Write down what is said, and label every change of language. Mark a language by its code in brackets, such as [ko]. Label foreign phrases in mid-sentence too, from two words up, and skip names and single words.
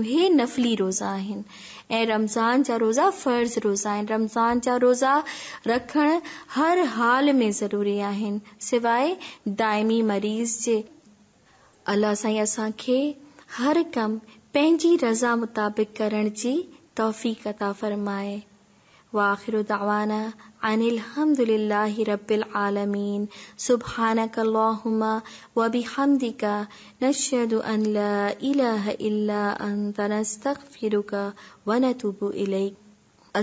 [sd] हे नफ़ली रोज़ा आहिनि ऐं रमज़ान जा रोज़ा फर्ज़ रोज़ा आहिनि। रमज़ान जा रोज़ा रखण हर हाल में ज़रूरी आहिनि, सिवाय दाइमी मरीज़ जे। अल्लाह साईं असांखे हर कम पंहिंजी रज़ा मुताबिक़ करण जी तौफ़ीक़ अता फरमाए। [ar] وآخر دعوانا أن الحمد لله رب العالمين. سبحانك اللهم وبحمدك نشهد أن لا إله إلا أنت نستغفرك ونتوب إليك.